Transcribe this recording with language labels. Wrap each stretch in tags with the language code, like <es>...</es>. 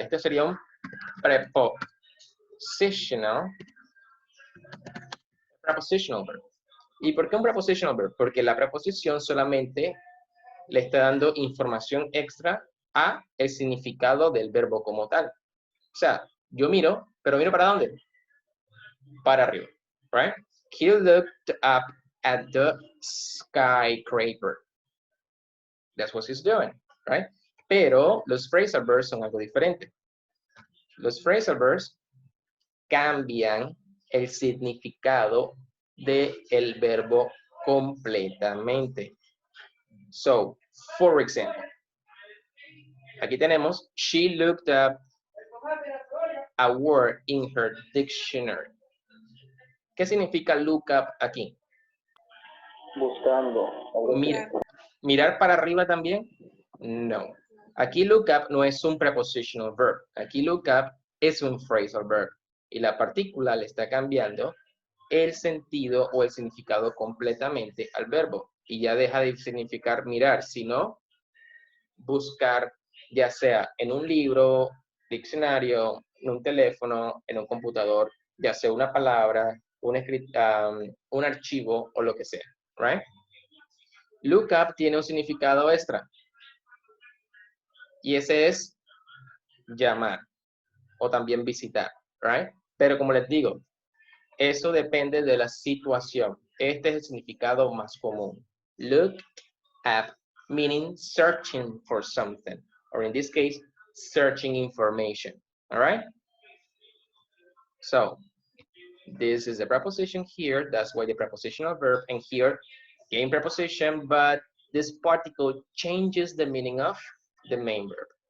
<es>Este sería un prepositional verb. ¿Y por qué un prepositional verb? Porque la preposición solamente le está dando información extra a el significado del verbo como tal. O sea, yo miro, pero miro ¿para dónde? Para arriba, right?</es> <en>He looked up at the skyscraper. That's what he's doing, right?</en> <es>Pero los phrasal verbs son algo diferente. Los phrasal verbs cambian el significado del verbo completamente.</es> <en>So, for example,</en> <es>aquí tenemos,</es> <en>she looked up a word in her dictionary.</en> <es>¿Qué significa look up aquí? Buscando. ¿Mirar para arriba también? No. Aquí look up no es un prepositional verb. Aquí look up es un phrasal verb. Y la partícula le está cambiando el sentido o el significado completamente al verbo. Y ya deja de significar mirar, sino buscar, ya sea en un libro, diccionario, en un teléfono, en un computador, ya sea una palabra, un archivo o lo que sea, right? Look up tiene un significado extra. Y ese es llamar o también visitar, right? Pero como les digo, eso depende de la situación. Este es el significado más común.</es> <en>Look up meaning searching for something, or in this case, searching information, all right? So, this is the preposition here, that's why the prepositional verb, and here, game preposition, but this particle changes the meaning of the main verb.</en>